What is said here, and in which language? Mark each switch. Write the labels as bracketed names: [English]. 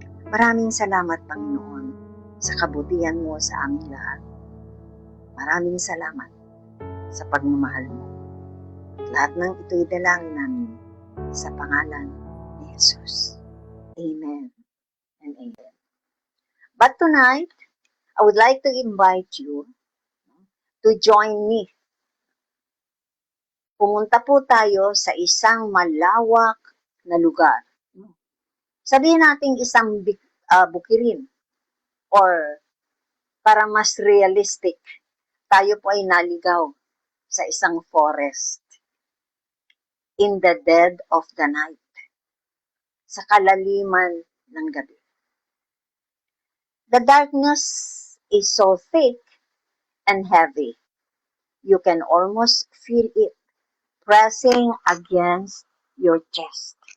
[Filipino] Maraming salamat, Panginoon, sa kabutihan mo sa aming lahat. Maraming salamat sa pagmamahal mo. Lahat ng ito'y dalangin namin sa pangalan ni Jesus. [English] Amen and amen. But tonight, I would like to invite you to join me. [Filipino] Pumunta po tayo sa isang malawak na lugar. Sabihin natin isang bukirin or para mas realistic, tayo po ay naligaw sa isang forest [English] in the dead of the night, [Filipino] sa kalaliman ng gabi. [English] The darkness is so thick and heavy. You can almost feel it pressing against your chest.